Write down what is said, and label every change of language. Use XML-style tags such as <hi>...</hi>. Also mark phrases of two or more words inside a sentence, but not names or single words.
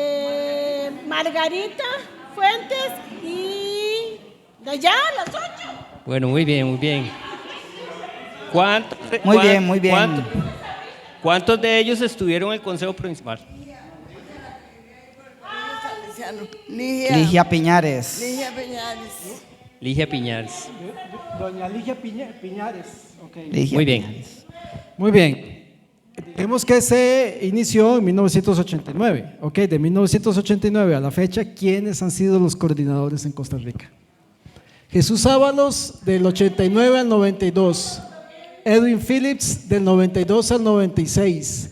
<es>Margarita Fuentes y de allá las 8. Bueno, muy bien, muy bien. ¿Cuántos, Muy bien, muy bien. ¿Cuántos de ellos estuvieron en el Consejo Provincial? Salesiano. Ligia. Ligia Piñares. Ligia Peñares. Ligia Piñares. Doña Ligia Piñares. Okay. Ligia Muy bien. Piñares. Muy bien. Dijimos que se inició en 1989. Ok, de 1989 a la fecha, ¿quiénes han sido los coordinadores en Costa Rica? Jesús Ábalos, del 89 al 92. Edwin Phillips, del 92 al 96.</es>